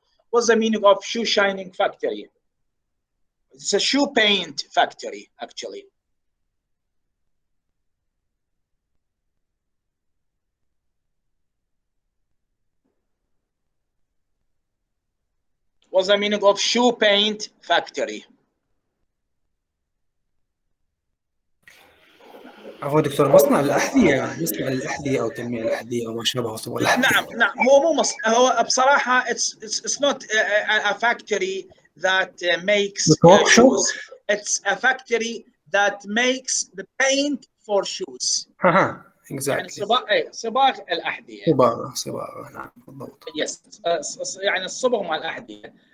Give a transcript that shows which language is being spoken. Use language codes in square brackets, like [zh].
[en] What's the meaning of shoe shining factory? It's a shoe paint factory, actually. What's the meaning of shoe paint factory? [ar] عفوا دكتور، مصنع الأحذية أو تجميع الأحذية أو ما شابه مصنع الأحذية. نعم هو مو مصنع، هو بصراحة [en] it's not a factory that makes shoes. It's a factory that makes the paint for shoes. exactly. [ar] يعني صباغ الأحذية. صباغة نعم بالضبط. Yes, يعني الصبغ مع الأحذية.